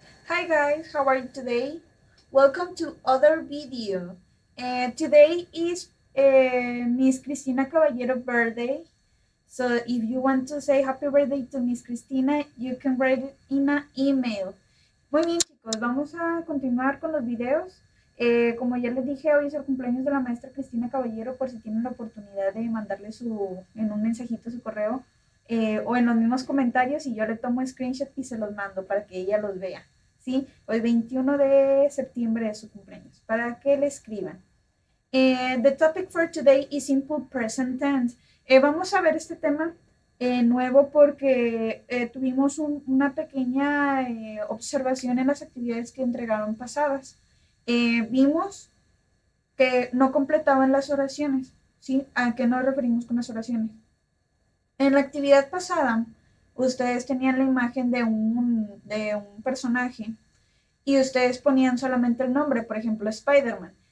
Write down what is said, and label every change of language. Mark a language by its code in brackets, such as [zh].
[en] Hi guys, how are you today? Welcome to other video. Today is Miss Cristina Caballero birthday. So if you want to say happy birthday to Miss Cristina, you can write it in an email. [es] Muy bien chicos, vamos a continuar con los videos. Como ya les dije, hoy es el cumpleaños de la maestra Cristina Caballero, por si tienen la oportunidad de mandarle en un mensajito su correo o en los mismos comentarios y yo le tomo screenshot y se los mando para que ella los vea. ¿Sí? Hoy 21 de septiembre es su cumpleaños, para que le escriban. [en] The topic for today is simple present tense. [es] Vamos a ver este tema nuevo porque tuvimos una pequeña observación en las actividades que entregaron pasadas. Vimos que no completaban las oraciones. ¿Sí? ¿A qué nos referimos con las oraciones? En la actividad pasada, ustedes tenían la imagen de un personaje y ustedes ponían solamente el nombre, por ejemplo, Spider-Man.